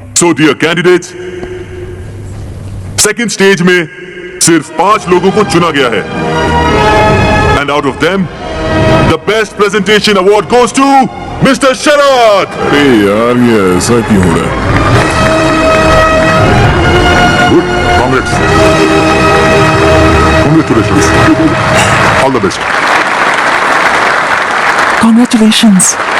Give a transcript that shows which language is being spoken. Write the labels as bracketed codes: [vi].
[en] So dear candidates, [hi] second stage में सिर्फ 5 लोगों को चुना गया है। [en] And out of them, the best presentation award goes to Mr. [hi] शरद। अरे यार ये ऐसा क्यों हो रहा है? [en] Good, congrats. Congratulations. All the best. Congratulations.